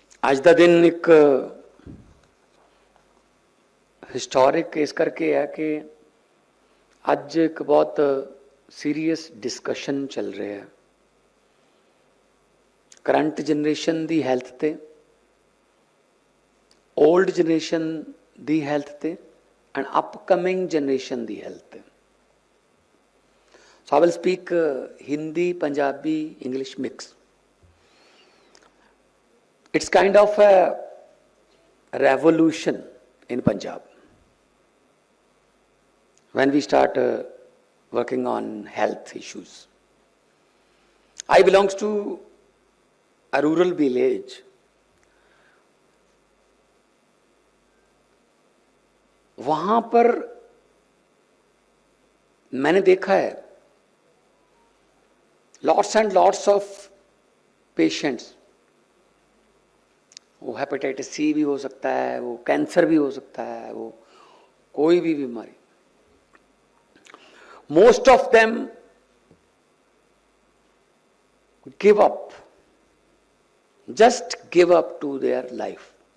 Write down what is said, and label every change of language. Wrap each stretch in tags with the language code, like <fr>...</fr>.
<pa>ਅੱਜ ਦਾ</pa> <hi>दिन एक हिस्टोरिक इस करके है कि</hi> <pa>ਅੱਜ</pa> <hi>एक बहुत सीरियस डिस्कशन चल रहा है करंट जनरेशन दी हैल्थ ते, ओल्ड जनरेशन दी हैल्थ ते and upcoming generation the health ते।</hi> <en>So I will speak Hindi, Punjabi, English mix. It's kind of a revolution in Punjab when we start working on health issues. I belongs to a rural village.</en> <hi>वहाँ पर मैंने देखा है</hi> <en>lots and lots of patients,</en> <hi>वो hepatitis C भी हो सकता है, वो कैंसर भी हो सकता है, वो कोई भी बीमारी,</hi> <en>Most of them give up, just give up to their life.</en>